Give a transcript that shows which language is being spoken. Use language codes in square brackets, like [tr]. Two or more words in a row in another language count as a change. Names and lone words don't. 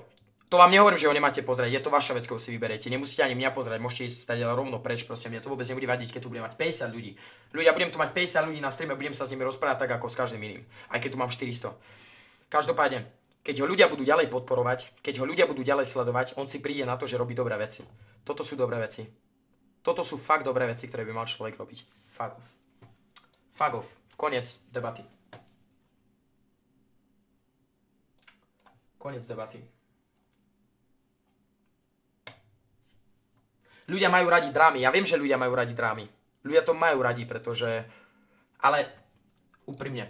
[sk] To vám nehovorím, že ho nemáte pozrieť, je to vaša vec, keď si vyberiete. Nemusíte ani mňa pozrieť, môžete ísť stať rovno preč, proste mne to vôbec nebude vadiť, keď tu budem mať 50 ľudí. Ľudia, budem tu mať 50 ľudí na streame, budem sa s nimi rozprávať tak ako s každým iným, aj keď tu mám 400. Každopádne, keď ho ľudia budú ďalej podporovať, keď ho ľudia budú ďalej sledovať, on si príde na to, že robí dobré veci. Toto sú dobré veci. Toto sú fakt dobré veci, ktoré by mal človek robiť. [en] Fuck off. Fuck off. [sk] Koniec debaty. Koniec debaty. Ľudia majú radi drámy. Ja viem, že ľudia majú radi drámy. Ľudia to majú radi, pretože... Ale úprimne.